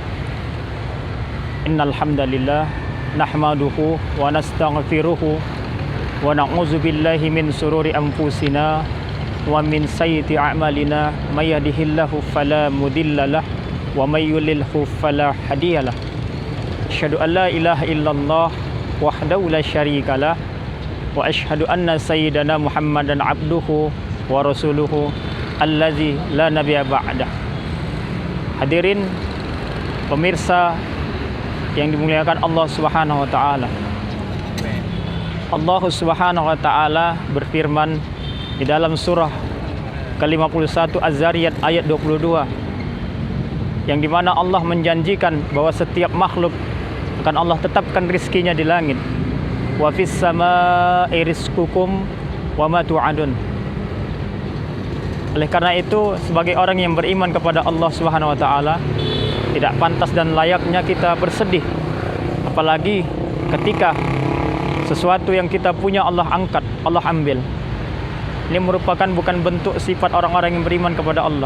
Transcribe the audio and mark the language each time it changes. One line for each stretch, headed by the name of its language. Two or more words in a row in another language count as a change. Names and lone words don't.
Arabic: إن الحمد لله نحمده ونستغفره ونعوذ بالله من شرور أنفسنا ومن سيئات أعمالنا من يهده الله فلا مضل له ومن يضلل فلا هادي له. أشهد أن لا إله إلا الله وحده لا شريك له وأشهد أن سيدنا محمدا عبده ورسوله الذي لا نبي بعده.
Indonesian: Hadirin pemirsa yang dimuliakan Allah
Arabic: سبحانه وتعالى.
Indonesian: Allah
Arabic: سبحانه وتعالى
Indonesian: berfirman di dalam surah ke-51 Az-Zariyat ayat 22, yang dimana Allah menjanjikan bahwa setiap makhluk akan Allah tetapkan rizkinya di langit.
Arabic: وفي السماء رزقكم وما توعدون.
Indonesian: Oleh karena itu, sebagai orang yang beriman kepada Allah
Arabic: سبحانه وتعالى,
Indonesian: tidak pantas dan layaknya kita bersedih, apalagi ketika sesuatu yang kita punya Allah angkat, Allah ambil. Ini merupakan bukan bentuk sifat orang-orang yang beriman kepada Allah.